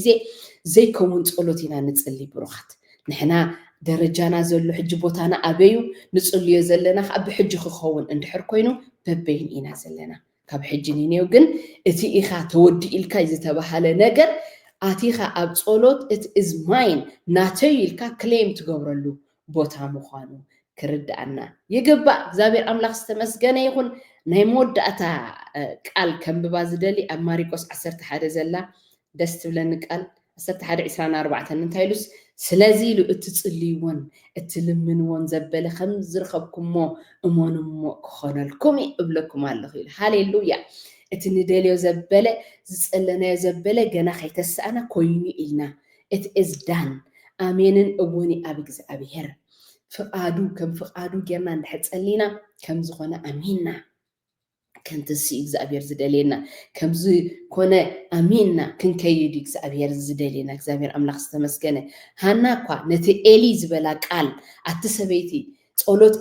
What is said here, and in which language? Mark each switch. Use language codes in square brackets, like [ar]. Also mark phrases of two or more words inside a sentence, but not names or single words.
[ti] ዘይከውን ጸሎት ኢና ንጽሊ ብሩኻት ንሕና ደረጃና ዘሎ ሕጂ ቦታና ኣበዩ ንጽልዮ ዘለና ኣብ ሕጂ ክኸውን እንድሕር ኮይኑ በበይን ኢና ዘለና። ካብ ሕጂ ኒንዮ ግን እቲ ኢኻ ተወዲ ኢልካ ዝተባሃለ ነገር ኣቲኻ ኣብ ጸሎት [en] it is mine [ti] ናተይ ኢልካ ክሌም ትገብረሉ ቦታ ምዃኑ ክርዳእና ይግባእ። እግዚአብሔር ኣምላኽ ዝተመስገነ ይኹን። ናይ መወዳእታ ቃል ከምብባ ዝደሊ ኣብ ማርቆስ 11 ዘላ ደስ ትብለኒ ቃል 11:24 እንታይ ኢሉስ ስለዚ ኢሉ እትጽልይዎን እትልምንዎን ዘበለ ከም ዝረኸብኩሞ እሞንሞ ክኾነልኩም ይብለኩም ኣለኹ ኢሉ ሃሌሉያ። እቲ ንደልዮ ዘበለ ዝጸለናዮ ዘበለ ገና ከይተሳኣና ኮይኑ ኢልና [en] it is done [ti] ኣሜንን እውን ኣብ እግዚአብሔር ፍቃዱ ከም ፍቃዱ ጌርና እንድሕጸሊና ከም ዝኾነ ኣሚንና ከንትሲ እግዚአብሔር ዝደልየና ከምዚ ኮነ ኣሚንና ክንከይድ እግዚአብሔር ዝደልየና። እግዚአብሔር ኣምላኽ ዝተመስገነ። ሃና እኳ ነቲ ኤሊ ዝበላ ቃል ኣትሰበይቲ ጸሎትክ